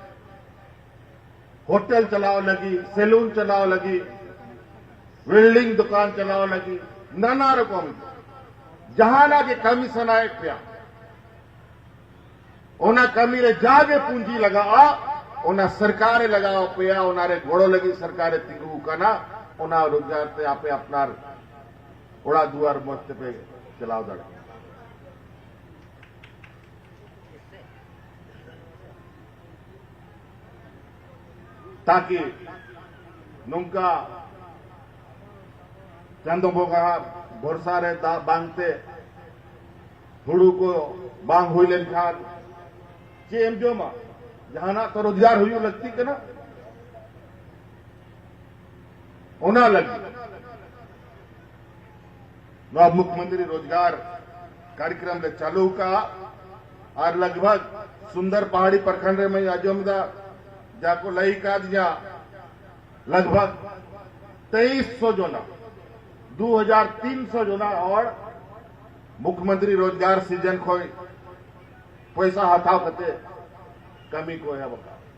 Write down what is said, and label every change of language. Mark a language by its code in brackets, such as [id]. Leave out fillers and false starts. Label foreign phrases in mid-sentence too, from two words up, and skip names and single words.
[sat] होटल चलाव लगी सैलून चलाव लगी वेल्डिंग दुकान चलाव लगी नाना रकम जहां ना के कमी सनाए पिया ओना कमी रे जागे पूंजी लगा ओना सरकारे लगाओ पिया ओना रे घोड़ो लगी सरकारे तिगू कना ओना रोजगार ते आपे अपना ओड़ा दुआर मस्त पे चलाव दड़ ताकि नुका चंदो बोगा भरोसा रे बांगते हुड़ू को बांग हुई लेन खान जे एम जो मा जहाना तो रोजगार हुई लगती के ना होना लगी अब मुख्यमंत्री रोजगार कार्यक्रम ले चालू का और लगभग सुंदर पहाड़ी प्रखंड में अजोमदा जाको लई का दिया लगभग 2300 जोना 2300 जोना और मुख्यमंत्री रोजगार सृजन को पैसा हथाव करते कमी को है बका